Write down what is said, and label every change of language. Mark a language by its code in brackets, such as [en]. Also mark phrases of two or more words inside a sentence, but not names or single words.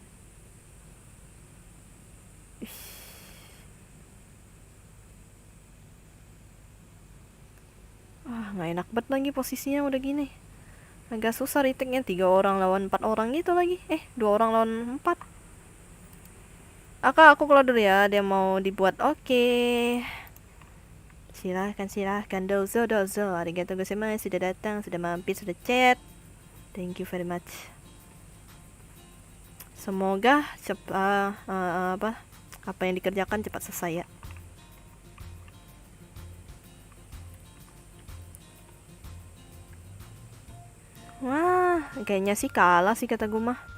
[id] Nggak enak banget lagi posisinya udah gini. Agak susah retake-nya, 3 orang lawan 4 orang gitu lagi. 2 orang lawan 4. Aku keluar dulu ya, dia mau dibuat. Oke. Silahkan dozo. [ja] ありがとうございます, [id] sudah datang, sudah mampir, sudah chat. [en] Thank you very much. [id] Semoga apa yang dikerjakan cepat selesai ya. Wah, kayaknya sih kalah sih kata gue mah.